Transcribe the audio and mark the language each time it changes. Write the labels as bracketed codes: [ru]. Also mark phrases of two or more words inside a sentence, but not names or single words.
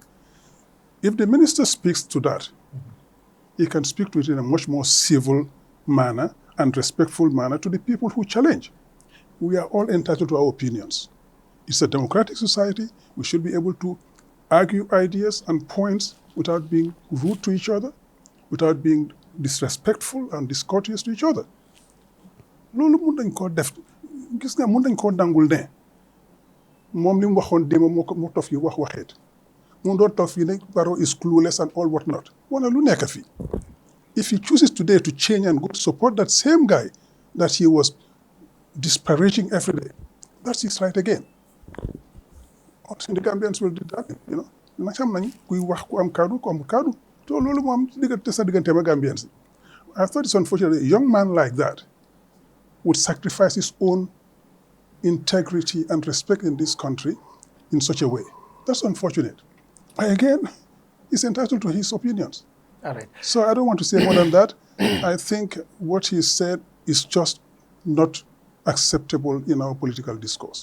[en] If the minister speaks to that, he can speak to it in a much more civil manner and respectful manner to the people who challenge. We are all entitled to our opinions. It's a democratic society. We should be able to argue ideas and points without being rude to each other, without being disrespectful and discourteous to each other. [wo] Loolu mun nañ koo def gis nga mun nañ koo dangul ne moom li mu waxoon démb moo tof yi wax waxeet mu doon tof yi ne [en] Barrow is clueless and all what not. [wo] Wala lu nekk fii. [en] If he chooses today to change and go to support that same guy that he was disparaging every day, that's his right again. The Gambians will do that, you know. [wo] Xam nañ kuy wax ku am kaddu ku am kaddu. To loolu moo am diggante sa diggante ma Gambians. [en] I thought it's unfortunate a young man like that would sacrifice his own integrity and respect in this country in such a way. That's unfortunate. But again, he's entitled to his opinions. All right. So I don't want to say more than that. I think what he said is just not acceptable in our political discourse.